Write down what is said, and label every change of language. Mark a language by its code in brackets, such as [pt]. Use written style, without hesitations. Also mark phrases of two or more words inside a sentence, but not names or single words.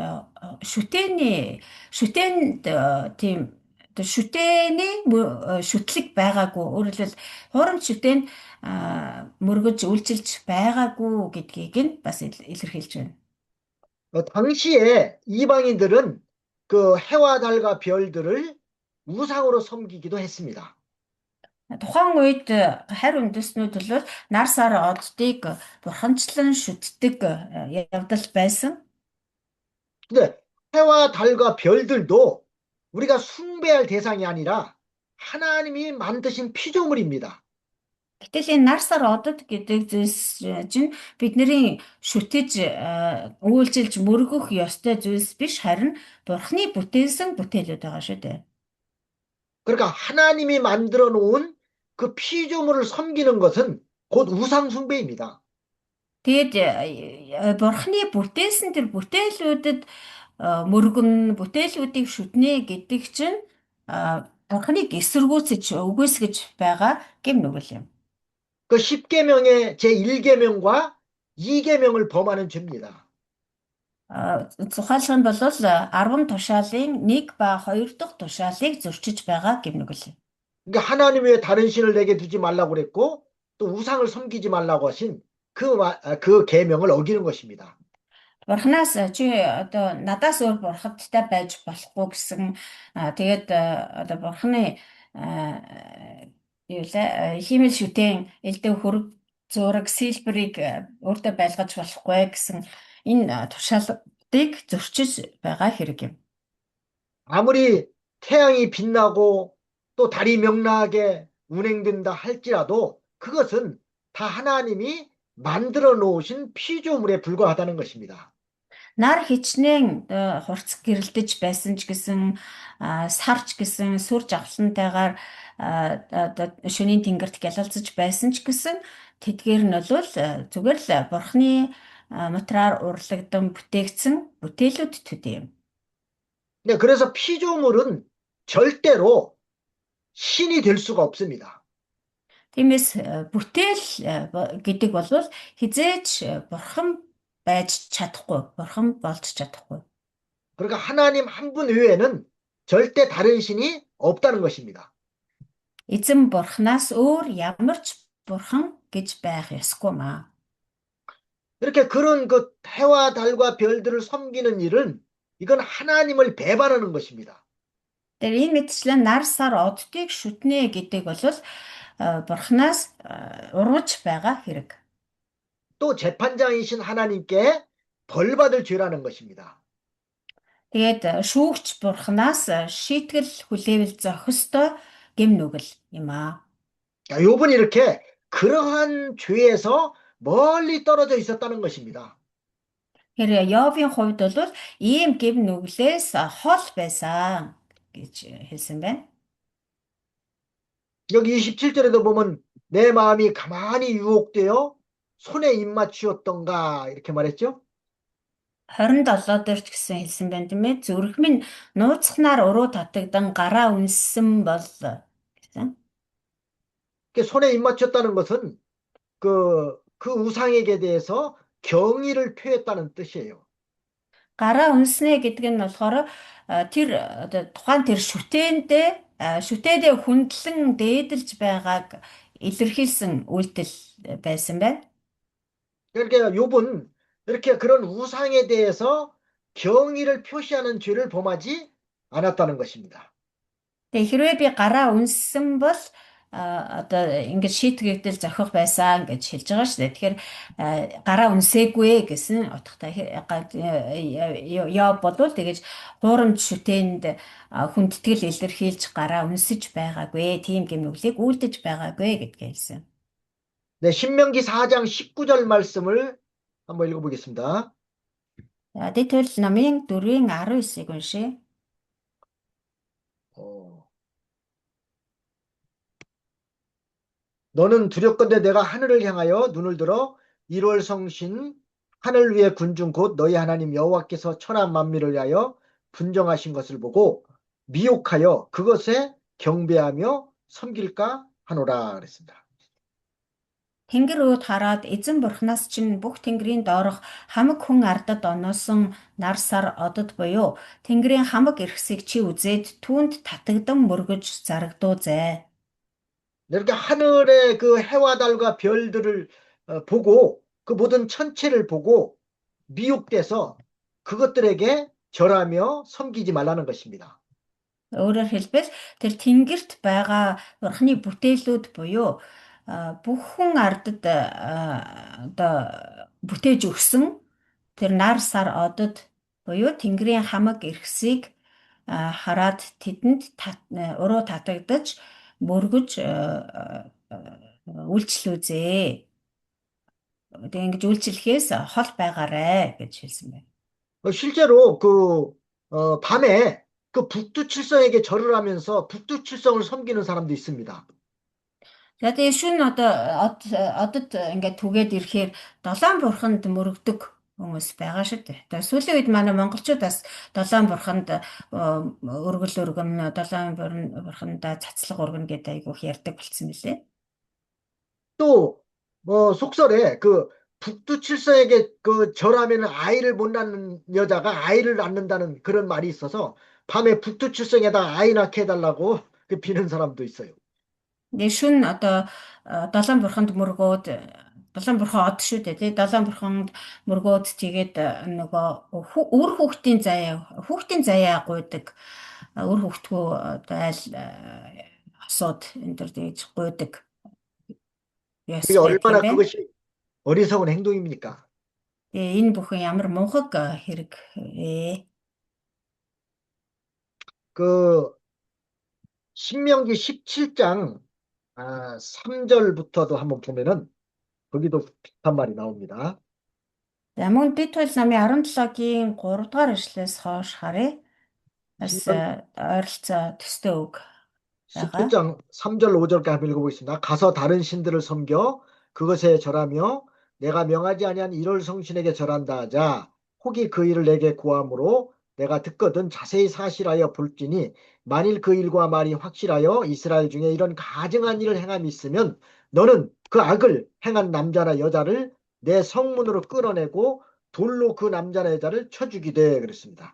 [mn] шүтэнд тийм шүтэний шүтлэг байгаагүй, өөрөөр хэлбэл хуурамч шүтэн мөргөж үйлчилж байгаагүй гэдгийг нь бас илэрхийлж байна. [ko] 당시에 이방인들은 그 해와 달과 별들을 우상으로 섬기기도 했습니다. [mn] Тухайн үед харь үндэстнүүд бол нар сар оддыг бурханчлан шүтдэг явдал байсан. [ko] 근데 해와 달과 별들도 우리가 숭배할 대상이 아니라 하나님이 만드신 피조물입니다. [mn] Гэтэл энэ нар сар одод гэдэг зүйлс чинь бидний шүтэж үйлчилж мөргөх ёстой зүйлс биш, харин бурхны бүтээсэн бүтээлүүд байгаа шүү дээ. [ko] 그러니까 하나님이 만들어 놓은 그 피조물을 섬기는 것은 곧 우상 숭배입니다. [mn] Тэгээд бурхны бүтээсэн тэр бүтээлүүдэд мөргөн, бүтээлүүдийг шүтнэ гэдэг чинь бурхныг эсэргүүцэж үгүйсгэж байгаа гэм нүгэл юм. [ko] 그 10계명의 제1계명과 2계명을 범하는 죄입니다. [mn] Тухайлбал нь бол 10 тушаалын 1 ба 2 дахь тушаалыг зөрчиж байгаа гэм нүгэл. [ko] 그러니까 하나님 외에 다른 신을 내게 두지 말라고 그랬고 또 우상을 섬기지 말라고 하신 그 계명을 어기는 것입니다. [mn] Бурханаас чи одоо надаас өөр бурхадтай байж болохгүй гэсэн тэгээд одоо бурхны юу лээ хиймэл шүтэн элдв хөрөг зураг сэлбэрийг өөртөө байлгаж болохгүй гэсэн энэ туршаалтыг зөрчиж байгаа хэрэг юм. [ko] 아무리 태양이 빛나고 또 달이 명랑하게 운행된다 할지라도 그것은 다 하나님이 만들어 놓으신 피조물에 불과하다는 것입니다. [mn] Нар хичнээн хурц гэрэлтэж байсан ч гэсэн сарч гэсэн сүр жавхлантайгаар шөнийн тэнгэрт гялалзаж байсан ч гэсэн тэдгээр нь бол зүгээр л бурхны материаар урлагдан бүтээгдсэн бүтээлүүд төдий юм. [ko] 네, 그래서 피조물은 절대로 신이 될 수가 없습니다. [mn] Тиймээс бүтээл гэдэг бол хизээч бурхан байж чадахгүй, бурхан болж чадахгүй. [ko] 그러니까 하나님 한 분 외에는 절대 다른 신이 없다는 것입니다. [mn] Эзэн бурханаас өөр ямар ч бурхан гэж байх ёсгүй маа. [ko] 이렇게 그런 그 해와 달과 별들을 섬기는 일은 이건 하나님을 배반하는 것입니다. [mn] Тэр энэ мэтчлэн нар сар оддыг шүтнэ гэдэг бол бурханаас урвж байгаа хэрэг. [ko] 또 재판장이신 하나님께 벌 받을 죄라는 것입니다. [mn] Тэгээд шүүгч бурханаас шийтгэл хүлээвэл зохистой гэм нүгэл юм аа. [ko] 욥은 이렇게 그러한 죄에서 멀리 떨어져 있었다는 것입니다. [mn] Тэгэхээр Йовын хувьд бол ийм гэм нүглээс хол байсан гэж хэлсэн байна. [ko] 여기 27절에도 보면 내 마음이 가만히 유혹되어 손에 입맞추었던가 이렇게 말했죠. [mn] 27 дээр ч гэсэн хэлсэн байна тийм ээ. Зүрх минь нууцхнаар уруу татагдан гараа үнссэн бол гэсэн. [ko] 손에 입맞췄다는 것은 그 우상에게 대해서 경의를 표했다는 뜻이에요. [mn] Гараа үнснэ гэдэг нь болохоор тэр тухайн тэр шүтээдээ хүндлэн дээдэлж байгааг илэрхийлсэн үйлдэл байсан байна. [ko] 그러니까 욥은 이렇게 그런 우상에 대해서 경의를 표시하는 죄를 범하지 않았다는 것입니다. [mn] Тэгээ хэрвээ би гараа үнссэн бол одоо ингэж шийтгэгдэл зохих байсан гэж хэлж байгаа шүү дээ. Тэгэхээр гараа үнсээгүй гэсэн утгатай Йоб бодвол тэгэж хуурамч шүтээнд хүндэтгэл илэрхийлж гараа үнсэж байгаагүй, тийм гэмнүглийг үйлдэж байгаагүй гэдгээ хэлсэн. [ko] 네, 신명기 4장 19절 말씀을 한번 읽어보겠습니다. [mn] Дэтэл намын 4-ийн 19-ыг уншъя. [ko] 너는 두렵건대 내가 하늘을 향하여 눈을 들어 1월 성신 하늘 위의 군중 곧 너희 하나님 여호와께서 천하 만민을 위하여 분정하신 것을 보고 미혹하여 그것에 경배하며 섬길까 하노라 그랬습니다. [mn] Тэнгэр үүд хараад эзэн бурхнаас чинь бүх тэнгэрийн доорох хамаг хүн ардад оноосон нар сар одод буюу тэнгэрийн хамаг эрхсийг чи үзээд түүнд татагдан мөргөж зарагдуузай. [ko] 이렇게 하늘의 그 해와 달과 별들을 보고 그 모든 천체를 보고 미혹돼서 그것들에게 절하며 섬기지 말라는 것입니다. [mn] Өөрөөр хэлбэл тэр тэнгэрт байгаа бурхны бүтээлүүд буюу бүх хүн ардад одоо бүтээж өгсөн тэр нар сар одод буюу тэнгэрийн хамаг эрхсийг хараад тэдэнд уруу татагдаж мөргөж үйлчлүүлзээ. Тэгээ ингэж үйлчлэхээс хол байгаарэ гэж хэлсэн байна. [ko] 실제로 밤에 그 북두칠성에게 절을 하면서 북두칠성을 섬기는 사람도 있습니다. [mn] Тэгээ шүн одод ингээд түгээд ирэхээр долоон бурханд мөрөгдөг хүмүүс байгаа шүү дээ. Тэгээ сүүлийн үед манай монголчуудаас долоон бурханд өргөл өргөн, долоон бурханд цацлаг өргөн гэдэг айгүйх ярьдаг болсон мөлий. [ko] 또 속설에 그 북두칠성에게 그 절하면 아이를 못 낳는 여자가 아이를 낳는다는 그런 말이 있어서 밤에 북두칠성에다 아이 낳게 해달라고 비는 사람도 있어요. [mn] Тэгээ шүн долоон бурханд мөргөөд долоон бурхан од шүү дээ тий. Долоон бурханд мөргөөд тэгээд нөгөө үр хүүхдийн заяа гуйдаг. Үр хүүхдгүү айл хосууд энэ төр тэгж гуйдаг ёс [ko] 그게 [mn] байдаг юм [ko] 얼마나 [mn] байна. [ko] 그것이 어리석은 행동입니까? [mn] Тэгээ энэ бүхэн ямар мунхаг хэрэг вэ? [ko] 그 신명기 17장 3절부터도 한번 보면은 거기도 비슷한 말이 나옵니다. [mn] За мөн Дэд хууль намын 17-гийн 3 дугаар эшлэлээс хойш харъя. Бас [ko] 신명 [mn] ойролцоо төстэй үг байгаа. [ko] 17장 3절 5절까지 한번 읽어보겠습니다. 가서 다른 신들을 섬겨 그것에 절하며 내가 명하지 아니한 이럴 성신에게 절한다 하자 혹이 그 일을 내게 구함으로 내가 듣거든 자세히 사실하여 볼지니 만일 그 일과 말이 확실하여 이스라엘 중에 이런 가증한 일을 행함이 있으면 너는 그 악을 행한 남자나 여자를 내 성문으로 끌어내고 돌로 그 남자나 여자를 쳐 죽이되 그랬습니다.